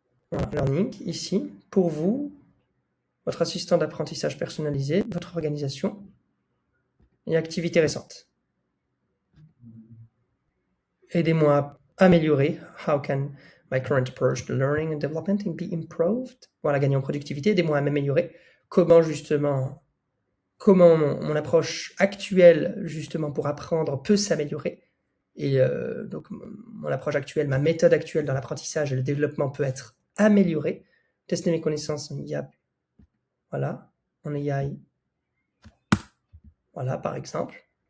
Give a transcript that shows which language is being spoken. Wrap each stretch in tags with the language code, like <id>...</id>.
<fr>Voilà, Learning, ici, pour vous, votre assistant d'apprentissage personnalisé, votre organisation et activités récentes. Aidez-moi à améliorer.</fr> <en>How can my current approach to learning and development be improved?</en> <fr>Voilà, gagner en productivité. Aidez-moi à m'améliorer. Comment justement, comment mon approche actuelle justement pour apprendre peut s'améliorer. Et donc mon approche actuelle, ma méthode actuelle dans l'apprentissage et le développement peut être améliorée. Tester mes connaissances en IA. Voilà, en AI. Voilà, par exemple.</fr>